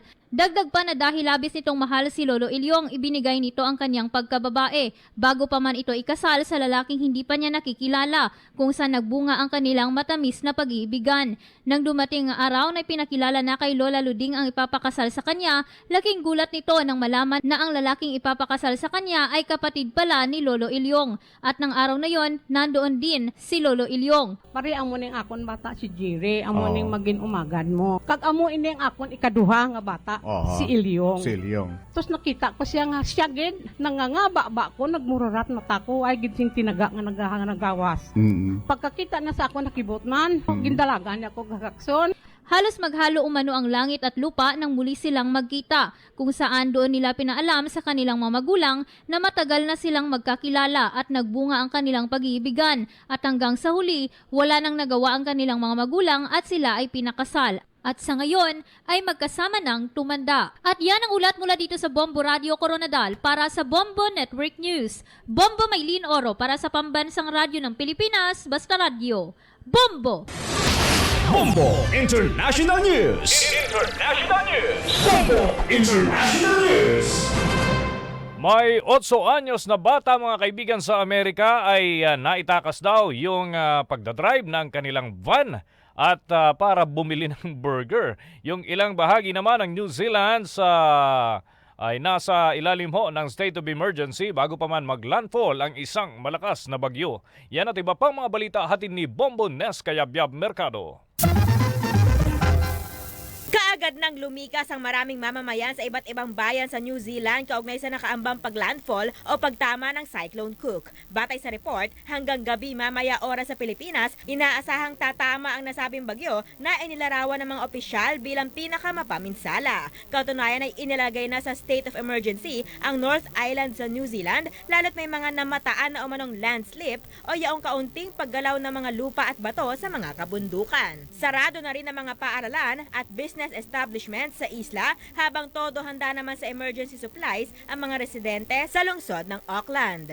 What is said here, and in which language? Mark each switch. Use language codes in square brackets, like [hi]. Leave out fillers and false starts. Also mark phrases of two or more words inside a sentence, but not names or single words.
[tl] Dagdag pa na dahil labis nitong mahal si Lolo Ilyong, ibinigay nito ang kanyang pagkababae bago pa man ito ikasal sa lalaking hindi pa niya nakikilala kung saan nagbunga ang kanilang matamis na pag-iibigan. Nang dumating ang araw na ipinakilala na kay Lola Luding ang ipapakasal sa kanya, laking gulat nito nang malaman na ang lalaking ipapakasal sa kanya ay kapatid pala ni Lolo Ilyong. At ng araw na yon, nandoon din si Lolo Ilyong. [hil] Pari amo ning akon bata si Jire, amo ning magin umagad mo. Kag amo ining akon ikaduha nga bata. Si Ilyong. Si Ilyong. Tapos nakita ko siya nga siya gid nangangaba ko nagmurarat mata ko ay gid sing tinaga nga nagawas. Pagkakita na sa ako nakibot man, gindalagan niya ko gagakson. [tl] Halos maghalo umano ang langit at lupa nang muli silang magkita, kung saan doon nila pinaalam sa kanilang mga magulang na matagal na silang magkakilala at nagbunga ang kanilang pag-iibigan at hanggang sa huli, wala nang nagawa ang kanilang mga magulang at sila ay pinakasal. At sa ngayon ay magkasama ng tumanda. At yan ang ulat mula dito sa Bombo Radio Coronadal para sa Bombo Network News. Bombo Maylin Oro para sa Pambansang Radyo ng Pilipinas, Basta Radio. Bombo! Bombo International News. International News. Bombo International News. May 8 anyos na bata mga kaibigan sa Amerika ay naitakas daw yung pagdadrive ng kanilang van at para bumili ng burger. Yung ilang bahagi naman ng New Zealand ay nasa ilalim ho ng [en] state of emergency [tl] bago pa man maglandfall ang isang malakas na bagyo. Yan at iba pang mga balita hatid ni Bombo Nes Kayabyab Mercado. Kaagad nang lumikas ang maraming mamamayan sa iba't ibang bayan sa New Zealand kaugnay sa nakaambang paglandfall o pagtama ng Cyclone Cook. Batay sa report, hanggang gabi mamaya oras sa Pilipinas, inaasahang tatama ang nasabing bagyo na inilarawan ng mga opisyal bilang pinakamapaminsala. Kautunayan ay inilagay na sa [en] state of emergency [tl] ang North Island sa New Zealand lalo't may mga namataan na umanong landslip o yaong kaunting paggalaw ng mga lupa at bato sa mga kabundukan. Sarado na rin ang mga paaralan at [en] business establishments [tl] sa isla habang todo handa naman sa [en] emergency supplies [tl] ang mga residente sa lungsod ng Auckland.